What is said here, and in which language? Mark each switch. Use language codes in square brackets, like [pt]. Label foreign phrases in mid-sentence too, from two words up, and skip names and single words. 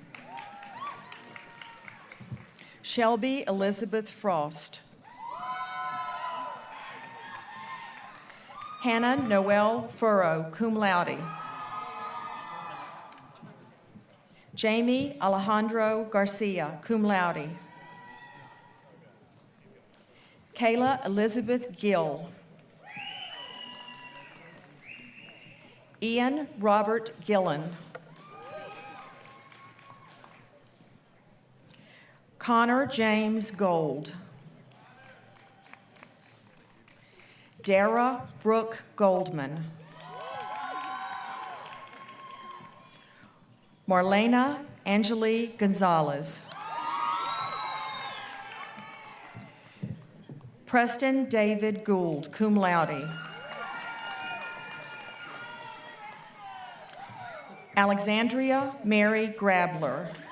[en] Shelby Elizabeth Frost. Hannah Noel Furrow, [la] cum laude. [en] Jamie Alejandro Garcia, [la] cum laude. [en] Kayla Elizabeth Gill. Ian Robert Gillen. Connor James Gold. Dara Brooke Goldman. Marlena Angeli Gonzalez. Preston David Gould, [la] cum laude. [en] Alexandria Mary Grabler.